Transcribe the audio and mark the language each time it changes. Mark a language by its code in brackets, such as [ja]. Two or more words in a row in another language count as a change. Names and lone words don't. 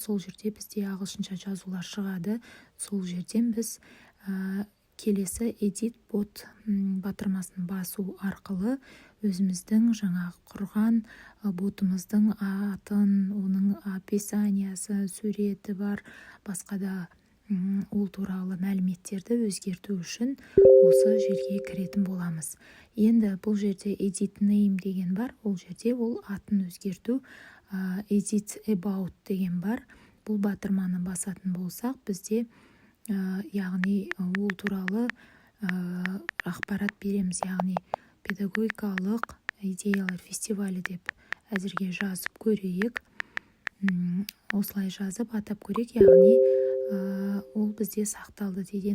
[kk] Сол жерде бізде ағылшынша жазулар шығады. Сол жерден біз келесі edit бот батырмасын басу арқылы өзіміздің жаңа құрған ботымыздың атын, оның описаниясы, суреті бар, басқа да ол туралы мәліметтерді өзгерту үшін осы жерге кіретін боламыз. Енді бұл жерде [en] edit name [kk] деген бар. Ол жерде ол атын өзгерту. [en] Edit about [kk] деген бар. Бұл батырманы басатын болсақ, бізде яғни ол туралы ақпарат береміз. Яғни педагогикалық идеялар фестивалі деп әзірге жазып көрейік. Осылай жазып атап көрейік. Яғни ол бізде сақталды дейді.